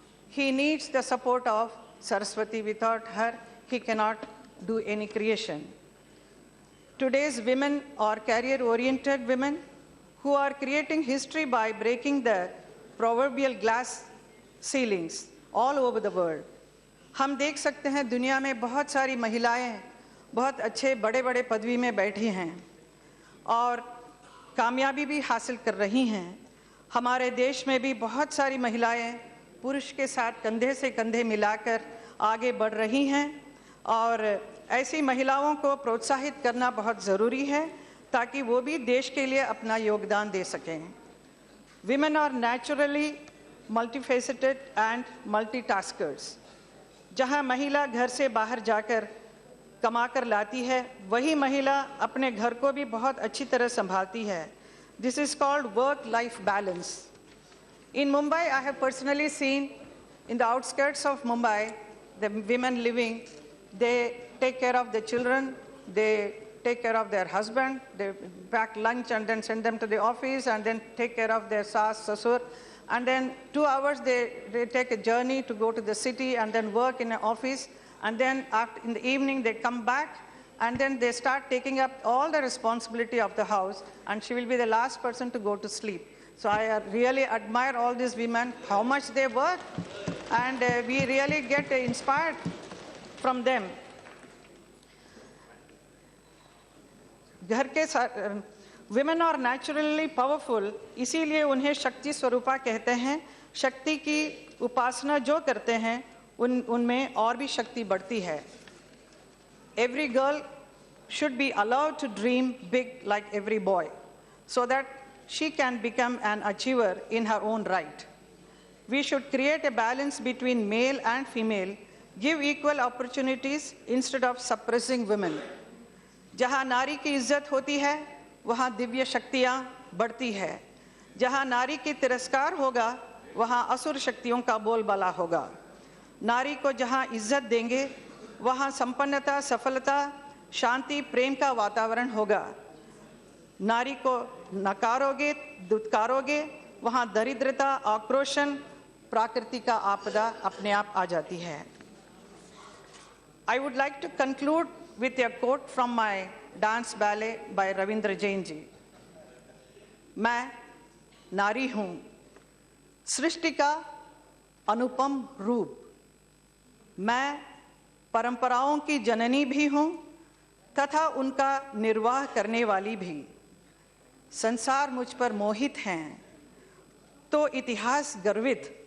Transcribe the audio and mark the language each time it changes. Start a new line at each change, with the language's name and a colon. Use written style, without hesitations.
English: He needs the support of Saraswati. Without her, he cannot do any creation. Today's women are career-oriented women who are creating history by breaking the proverbial glass ceilings all over the world.
Hindi: हम देख सकते हैं दुनिया में बहुत सारी महिलाएं बहुत अच्छे बड़े बड़े पदवी में बैठी हैं और कामयाबी भी हासिल कर रही हैं. हमारे देश में भी बहुत सारी महिलाएं पुरुष के साथ कंधे से कंधे मिलाकर आगे बढ़ रही हैं और ऐसी महिलाओं को प्रोत्साहित करना बहुत ज़रूरी है ताकि वो भी देश के लिए अपना योगदान दे सकें.
English: Women are naturally multifaceted and multitaskers.
Hindi: जहाँ महिला घर से बाहर जाकर कमा कर लाती है, वही महिला अपने घर को भी बहुत अच्छी तरह संभालती है.
English: This is called work-life balance. In Mumbai, I have personally seen in the outskirts of Mumbai, the women living, they take care of the children, they take care of their husband, they pack lunch and then send them to the office and then take care of their saas, sasur. And then 2 hours they take a journey to go to the city and then work in an office. And then in the evening they come back and then they start taking up all the responsibility of the house and she will be the last person to go to sleep. So I really admire all these women, how much they work, and we really get inspired from them.
Hindi: घर के
English: women are naturally powerful,
Hindi: इसीलिए उन्हें शक्ति स्वरूपा कहते हैं. शक्ति की उपासना जो करते हैं उनमें और भी शक्ति बढ़ती है.
English: Every girl should be allowed to dream big like every boy, so that she can become an achiever in her own right. We should create a balance between male and female, give equal opportunities instead of suppressing women.
Hindi: जहाँ नारी की इज्जत होती है वहाँ दिव्य शक्तियाँ बढ़ती है. जहाँ नारी की तिरस्कार होगा वहाँ असुर शक्तियों का बोलबाला होगा. नारी को जहाँ इज्जत देंगे वहाँ संपन्नता, सफलता, शांति, प्रेम का वातावरण होगा. नारी को नकारोगे, दुत्कारोगे, वहाँ दरिद्रता, आक्रोशन, प्रकृति का आपदा अपने आप आ जाती है.
English: I would like to conclude with a quote from my dance ballet by Ravindra Jain ji.
Hindi: मैं नारी हूँ, सृष्टि का अनुपम रूप. मैं परंपराओं की जननी भी हूँ तथा उनका निर्वाह करने वाली भी. संसार मुझ पर मोहित हैं तो इतिहास गर्वित.